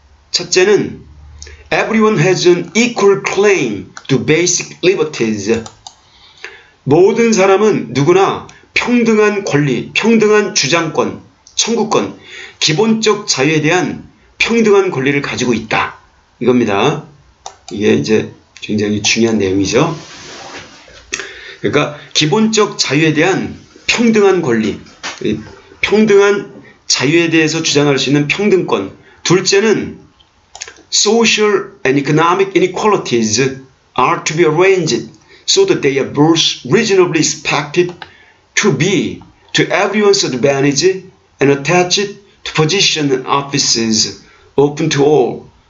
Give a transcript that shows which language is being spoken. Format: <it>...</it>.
<ko>첫째는</ko> <en>Everyone has an equal claim to basic liberties.</en> <ko>모든 사람은 누구나 평등한 권리, 평등한 주장권, 청구권, 기본적 자유에 대한 평등한 권리를 가지고 있다. 이겁니다. 이게 이제 굉장히 중요한 내용이죠. 그러니까 기본적 자유에 대한 평등한 권리, 평등한 자유에 대해서 주장할 수 있는 평등권. 둘째는</ko> <en>Social and economic inequalities are to be arranged so that they are both reasonably expected to be to everyone's advantage and attached to positions and offices open to all.</en>